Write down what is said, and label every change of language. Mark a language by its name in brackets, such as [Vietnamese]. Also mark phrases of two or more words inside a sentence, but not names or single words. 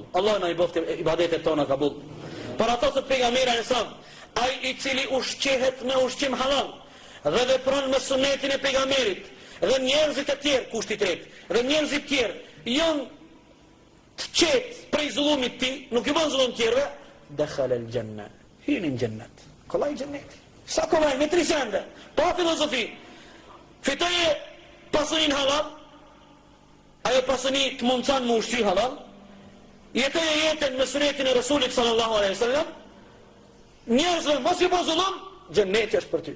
[Albanian] Allahu na i bëftë ibadetet tona kabul. Për ato se pejgamberi [Arabic] عليه السلام, [Albanian] ai i cili ushqehet me ushqim halal dhe vepron me sunetin e pejgamberit, dhe njerëzit e tjerë, kushti i tretë, dhe njerëzit e tjerë janë të qetë prej zullumit ti, nuk i bën zullum tjerëve, [Arabic] دخل الجنة, hinin jannat. [Albanian] Kollaj xhennet. Sa kollaj me 3 sende, pa filozofi. Fitoje pasunin halal, ajo pasuni të mundësan më ushqy halal, jetoje jetën me sunetin e Rasulit [Arabic] صلى الله عليه وسلم, [Albanian] njerëzve mos i bën zullum, xhenneti është për ty.